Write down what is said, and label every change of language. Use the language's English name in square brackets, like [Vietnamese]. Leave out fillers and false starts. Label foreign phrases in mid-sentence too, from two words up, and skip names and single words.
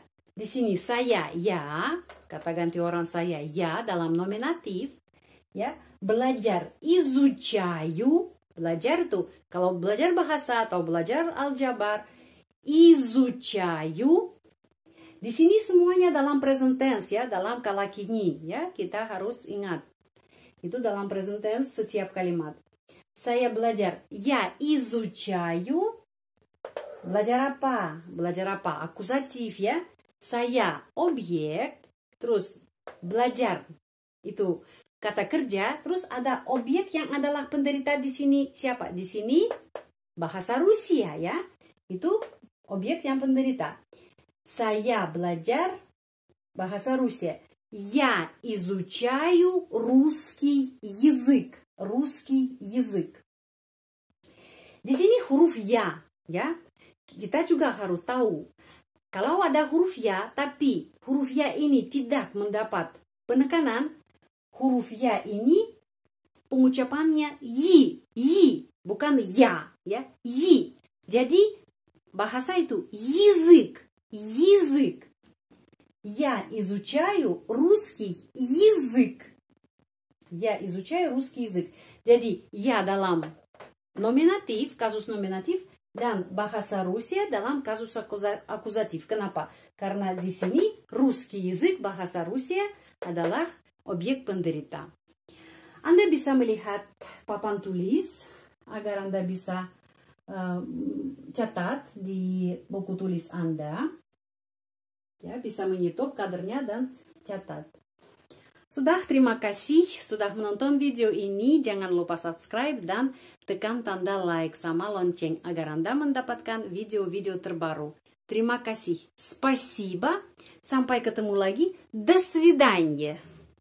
[Indonesian] Di sini saya, ya, kata ganti orang saya, ya, dalam nominatif, ya, belajar, изучаю, belajar itu, kalau belajar bahasa atau belajar aljabar, изучаю. Di sini semuanya dalam [English] present tense, [Indonesian] ya, dalam kala kini, ya, kita harus ingat. Itu dalam [English] present tense [Indonesian] setiap kalimat. Saya belajar, [Russian] я изучаю. [Indonesian] Belajar apa? Belajar apa? Akusatif ya. Saya objek, terus belajar itu kata kerja, terus ada objek yang adalah penderita di sini. Siapa? Di sini bahasa Rusia ya. Itu objek yang penderita. Saya belajar bahasa Rusia. [Russian] Я изучаю русский язык. Русский язык. [Indonesian] Di sini huruf ya, ya. Kita juga harus tahu, kalau ada huruf ya, tapi huruf ya ini tidak mendapat penekanan, huruf ya ini pengucapannya yi, bukan ya, ya, yi. Jadi bahasa itu [Russian] язык, язык. Я изучаю русский язык. Я изучаю русский язык. [Indonesian] Jadi ya dalam nominatif, kasus nominatif, dan bahasa Rusia dalam kasus akusatif. Kenapa? Karena di sini [Russian] русский язык, [Indonesian] bahasa Rusia adalah objek penderita. Anda bisa melihat papan tulis agar Anda bisa catat di buku tulis Anda. Ya, bisa menyetop kadernya dan catat. Sudah, terima kasih sudah menonton video ini. Jangan lupa subscribe dan tekan tanda like sama lonceng agar Anda mendapatkan video-video terbaru. Terima kasih. Спасибо. Sampai ketemu lagi. [Russian] До свидания.